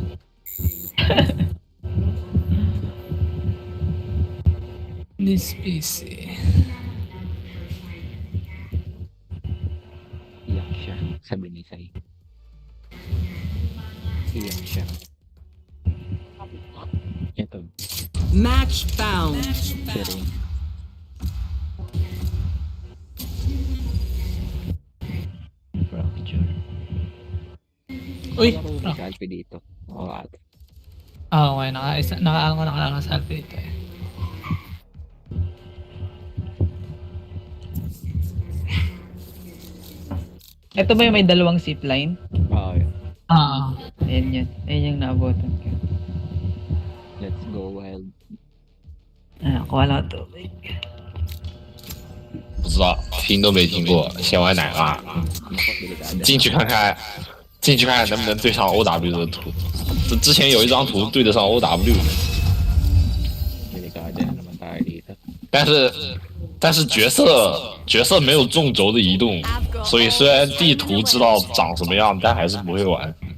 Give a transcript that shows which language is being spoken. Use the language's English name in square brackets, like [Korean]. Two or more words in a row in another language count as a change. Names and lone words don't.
[English] This PC. [Filipino] Iyak siya. Sabi ni Sai. Iyak siya. Ito. [English] Match found. Sharing. Fracture. [Filipino] Uy! Marunong si Alfie dito. Oo, ate. Okay. Naka-ano ko naka-selfie dito eh. Ito ba yung may dalawang zipline? Oo, yun. Ayan yun. Ayan yung naabotan ko. [English] Let's go wild. [Filipino] Kuha lang ito. [Chinese] 不知道，听都没听过，先玩奶爸， 进去看看，进去看看能不能对上 OW 的图。之前有一张图对得上 OW， [Filipino] Delikado na naman tayo dito. [Chinese] 但是角色没有纵轴的移动，所以虽然地图知道长什么样，但还是不会玩。